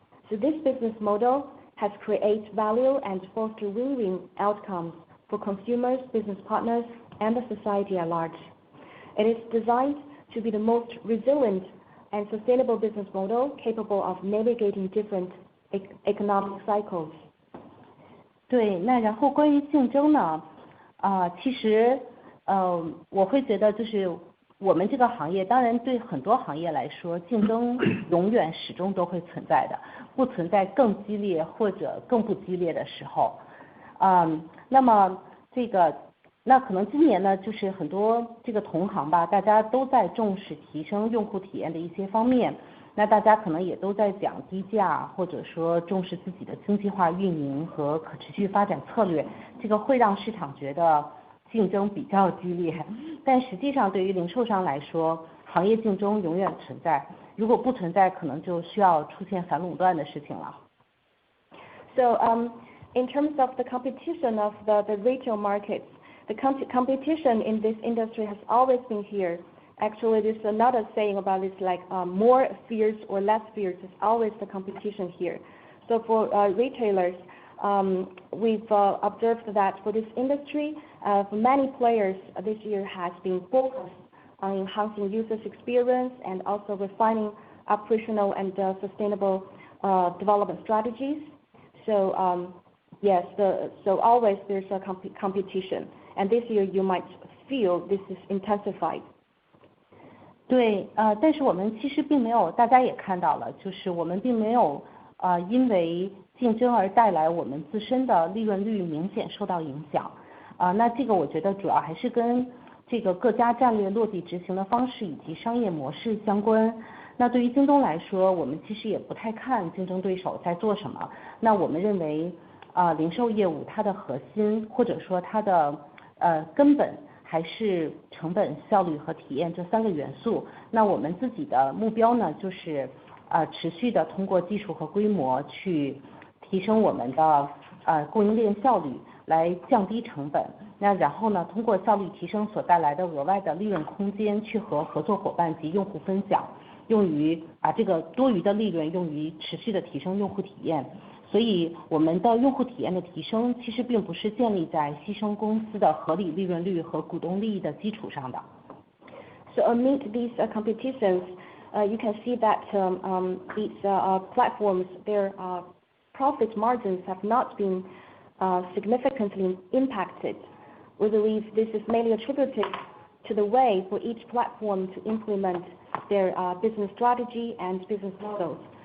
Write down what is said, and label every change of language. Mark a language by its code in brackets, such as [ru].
[en] So this business model has created value and foster win-win outcomes for consumers, business partners, and the society at large. It is designed to be the most resilient and sustainable business model capable of navigating different economic cycles. [zh] 对，那然后关于竞争呢，其实我会觉得就是我们这个行业，当然对很多行业来说，竞争永远始终都会存在的，不存在更激烈或者更不激烈的时候。那么那可能今年呢，就是很多这个同行吧，大家都在重视提升用户体验的一些方面。那大家可能也都在讲低价，或者说重视自己的经济化运营和可持续发展策略，这个会让市场觉得竞争比较激烈。但实际上对于零售商来说，行业竞争永远存在，如果不存在，可能就需要出现反垄断的事情了。 [en] So in terms of the competition of the retail markets, the competition in this industry has always been here. Actually, there's another saying about this, like more fierce or less fierce is always the competition here. So for retailers, we've observed that for this industry, many players this year has been focused on enhancing users' experience and also refining operational and sustainable development strategies. So yes, so always there's a competition, and this year you might feel this is intensified. [zh] 对，但是我们其实并没有，大家也看到了，就是我们并没有因为竞争而带来我们自身的利润率明显受到影响。那这个我觉得主要还是跟这个各家战略落地执行的方式以及商业模式相关。那对于京东来说，我们其实也不太看竞争对手在做什么。那我们认为零售业务它的核心或者说它的根本还是成本、效率和体验这三个元素。那我们自己的目标呢，就是持续的通过技术和规模去提升我们的供应链效率，来降低成本。那然后呢，通过效率提升所带来的额外的利润空间，去和合作伙伴及用户分享，用于把这个多余的利润用于持续的提升用户体验。所以我们的用户体验的提升其实并不是建立在牺牲公司的合理利润率和股东利益的基础上的。 [en] So amid these competitions, you can see that these platforms, their profit margins have not been significantly impacted. We believe this is mainly attributed to the way for each platform to implement their business strategy and business models.